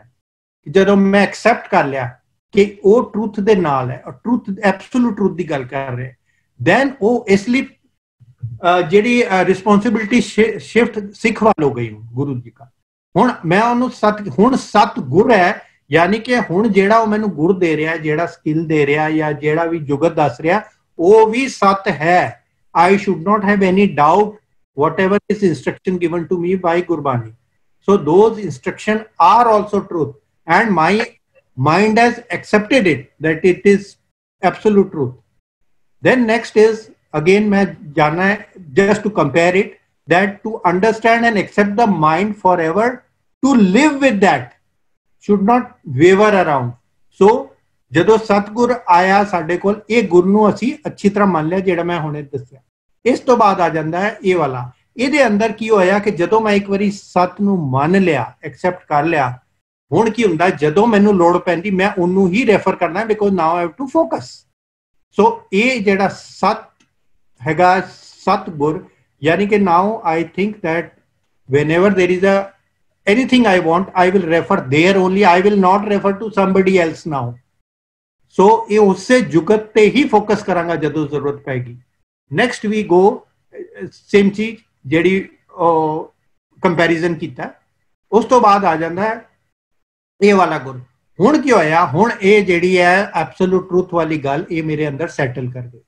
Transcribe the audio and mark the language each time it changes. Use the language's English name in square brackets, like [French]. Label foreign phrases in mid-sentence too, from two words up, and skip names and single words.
[Punjabi] ਜਦੋਂ ਮੈਂ ਐਕਸੈਪਟ ਕਰ ਲਿਆ ਕਿ ਉਹ ਟਰੂਥ ਦੇ ਨਾਲ ਹੈ, [English] truth absolute truth [Punjabi] ਦੀ ਗੱਲ ਕਰ ਰਿਹਾ, ਦੈਨ ਉਹ ਇਸ ਲਈ ਜਿਹੜੀ [English] responsibility shift [Punjabi] ਸਿੱਖ ਵੱਲ ਹੋ ਗਈ ਗੁਰੂ ਜੀ ਦਾ। ਹੁਣ ਮੈਂ ਉਹਨੂੰ ਹੁਣ ਸੱਤ ਗੁਰ ਹੈ, ਯਾਨੀ ਕਿ ਹੁਣ ਜਿਹੜਾ ਉਹ ਮੈਨੂੰ ਗੁਰ ਦੇ ਰਿਹਾ, ਜਿਹੜਾ ਸਕਿੱਲ ਦੇ ਰਿਹਾ ਜਾਂ ਜਿਹੜਾ ਵੀ ਜੁਗਤ ਦੱਸ ਰਿਹਾ, ਉਹ ਵੀ ਸੱਤ ਹੈ। [English] I should not have any doubt whatever is instruction given to me by Gurbani. So those instructions are also truth, and my mind has accepted it that it is absolute truth. Then next is, again [Hindi] मैं जानना है [English] just to compare it, that to understand and accept the mind forever, to live with that, should not waver around. [Punjabi] So ਜਦੋਂ ਸਤਗੁਰ ਆਇਆ ਸਾਡੇ ਕੋਲ, ਇਹ ਗੁਰ ਨੂੰ ਅਸੀਂ ਅੱਛੀ ਤਰ੍ਹਾਂ ਮੰਨ ਲਿਆ ਜਿਹੜਾ ਮੈਂ ਹੁਣੇ ਦੱਸਿਆ। ਇਸ ਤੋਂ ਬਾਅਦ ਆ ਜਾਂਦਾ ਹੈ ਇਹ ਵਾਲਾ, ਇਹਦੇ ਅੰਦਰ ਕੀ ਹੋਇਆ ਕਿ ਜਦੋਂ ਮੈਂ ਇੱਕ ਵਾਰੀ ਸੱਤ ਨੂੰ ਮੰਨ ਲਿਆ, ਐਕਸੈਪਟ ਕਰ ਲਿਆ, ਹੁਣ ਕੀ ਹੁੰਦਾ ਜਦੋਂ ਮੈਨੂੰ ਲੋੜ ਪੈਂਦੀ ਮੈਂ ਉਹਨੂੰ ਹੀ ਰੈਫਰ ਕਰਨਾ, [English] because now I have to focus. [Punjabi] ਸੋ ਇਹ ਜਿਹੜਾ ਸੱਤ ਹੈਗਾ, ਸੱਤ ਗੁਰ, ਯਾਨੀ ਕਿ [English] now I think that whenever there is anything I want, I will refer there only, I will not refer to somebody else now. [Punjabi] So ਇਹ ਉਸੇ ਜੁਗਤ ਤੇ ਹੀ ਫੋਕਸ ਕਰਾਂਗਾ ਜਦੋਂ ਜ਼ਰੂਰਤ ਪੈਗੀ। [English] next we go same [Punjabi] ਚੀਜ਼ ਜਿਹੜੀ ਕੰਪੈਰੀਜ਼ਨ ਕੀਤਾ, ਉਸ ਤੋਂ ਬਾਅਦ ਆ ਜਾਂਦਾ ਹੈ ਇਹ ਵਾਲਾ ਗੁਰ। ਹੁਣ ਕੀ ਹੋਇਆ, ਹੁਣ ਇਹ ਜਿਹੜੀ ਹੈ [English] absolute truth [Punjabi] ਵਾਲੀ ਗੱਲ ਇਹ ਮੇਰੇ ਅੰਦਰ ਸੈਟਲ ਕਰ ਗਈ।